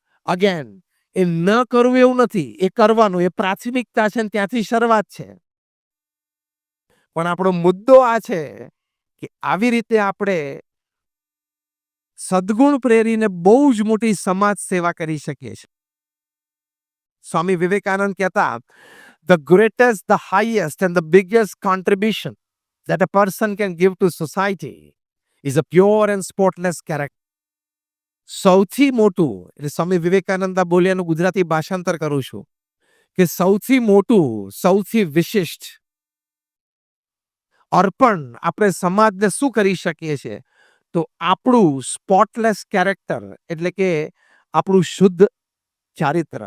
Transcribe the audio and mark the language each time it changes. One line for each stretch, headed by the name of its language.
Gujarati: Again, એ ન કરવું એવું નથી, એ કરવાનું, એ પ્રાથમિકતા છે, ત્યાંથી શરૂઆત છે. પણ આપણો મુદ્દો આ છે કે આવી રીતે આપણે સદગુણ પ્રેરીને બહુ જ મોટી સમાજ સેવા કરી શકીએ છીએ. સ્વામી વિવેકાનંદ કહેતા,
English: The greatest, the highest, and the biggest contribution that a person can give to society is a pure and spotless character.
Gujarati: સૌથી મોટું એટલે સ્વામી વિવેકાનંદ બોલ્યાનું ગુજરાતી ભાષાંતર કરું છું કે સૌથી મોટું, સૌથી વિશિષ્ટ અર્પણ આપણે સમાજને શું કરી શકીએ છીએ? તો આપણું સ્પોટલેસ કેરેક્ટર એટલે કે આપણું શુદ્ધ ચારિત્ર.